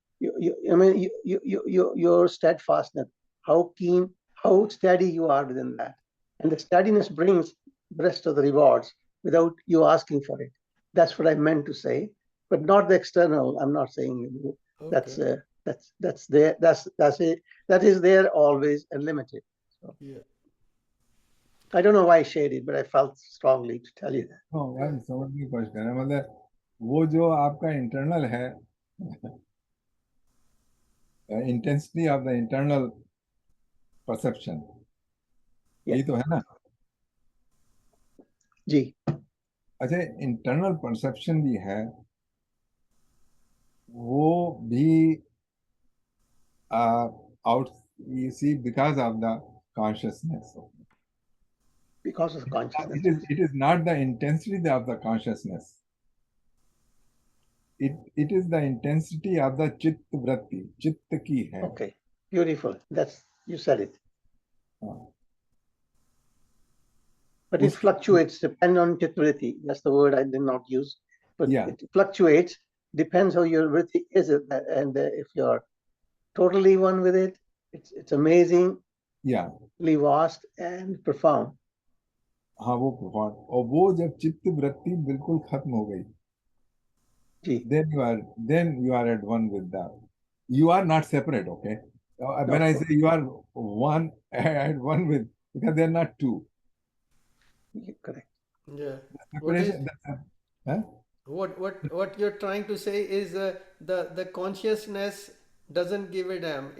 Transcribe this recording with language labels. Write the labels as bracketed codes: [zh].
[en] Your steadfastness, how keen, how steady you are within that, and the steadiness brings the rest of the rewards without you asking for it. That's what I meant to say, but not the external. I'm not saying that's there. That's it. That is there always and limited. So, Yeah. I don't know why I shared it, but I felt strongly to tell you that. [hi] हाँ, समझने की कोशिश करें, मतलब वो जो आपका internal है, [en] intensity of the internal perception, [hi] यही तो है ना जी। [en] अच्छा, internal perception [hi] भी है, वो भी [en] Out, you see, because of the consciousness. Because of consciousness. It is not the intensity of the consciousness. It is the intensity of the [hi] चित्त वृत्ति, चित्त की है. [en] Okay, beautiful. That's, you said it. [hi] हाँ. [en] But it fluctuates, depend on chittavritti. That's the word I did not use. But Yeah. it fluctuates, depends how your vritti is. And if you're totally one with it, it's amazingly Yeah. vast and profound. [hi] हाँ, वो [en] profound. [hi] और वो जब चित्त वृत्ति बिल्कुल खत्म हो गई, जी. [en] then you are at one with that. You are not separate, okay? When No, I of say you are one at one with, because they are not two. correct. Yeah. Separation. Huh? What you're trying to say is the consciousness doesn't give a damn.